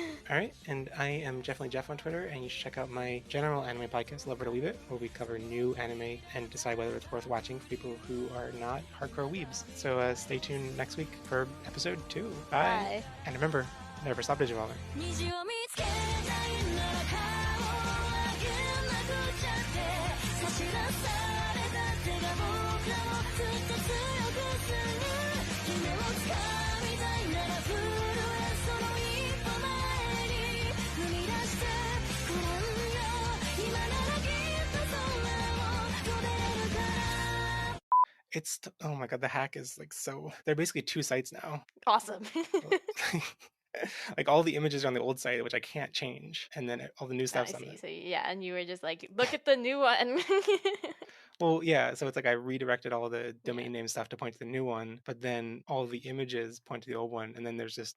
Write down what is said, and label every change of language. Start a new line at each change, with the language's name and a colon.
English: All right, and I am definitely Jeff on Twitter, and you should check out my general anime podcast, Love It or Leave It, where we cover new anime and decide whether it's worth watching for people who are not hardcore weebs. So stay tuned next week for episode 2. Bye. Bye. And remember, never stop digivolving.
Japanese: 虹を見つけたいなら顔を上げなくちゃって差し出された手が僕らをずっと強くする夢を掴みたいなら震えその一歩前に踏み出してごらんよ今ならきっと空を飛べるから
English: Oh my god, the hack is like so. They're basically 2 sites now. Awesome. Like all the images are on the old site, which I can't change, and then all the new I stuff's on see. it. So yeah, and you were just like, look at the new one. Well, yeah, so it's like I redirected all the domain name stuff to point to the new one, but then all the images point to the old one, and then there's just